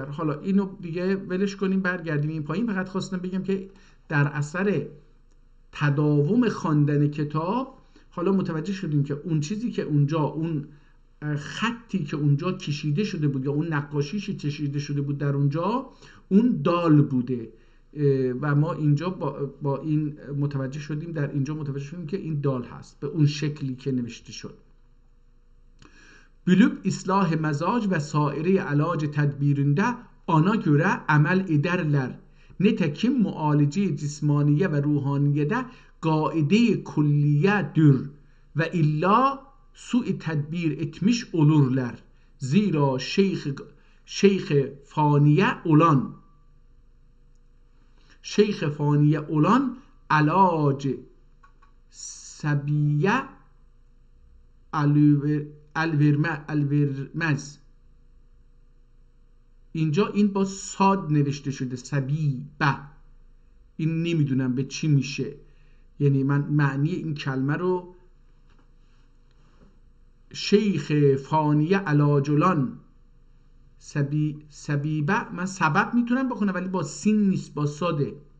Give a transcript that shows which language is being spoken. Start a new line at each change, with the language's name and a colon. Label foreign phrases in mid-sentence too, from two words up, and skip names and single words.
Persian: حالا اینو دیگه ولش کنیم، برگردیم این پایین. فقط خواستم بگم که در اثر تداوم خواندن کتاب حالا متوجه شدیم که اون چیزی که اونجا، اون خطی که اونجا کشیده شده بود یا اون نقاشیشی کشیده شده بود در اونجا، اون دال بوده و ما اینجا با این متوجه شدیم، در اینجا متوجه شدیم که این دال هست به اون شکلی که نوشته شد.
Ottoman Turkish: Bilip islah mezac ve saire alac tedbirinde ana göre amel ederler. Netekim mualece cismaniye ve ruhaniyede gaide külliyedir ve illa su-i tedbir etmiş olurlar. Zira şeyh faniye olan alac sabiye الورمز.
Persian: اینجا این با صاد نوشته شده، سبیبه. این نمیدونم به چی میشه، یعنی من معنی این کلمه رو شیخ فانیه علاجلان سبیبه، من سبب میتونم بخونم ولی با سین نیست، با صاده.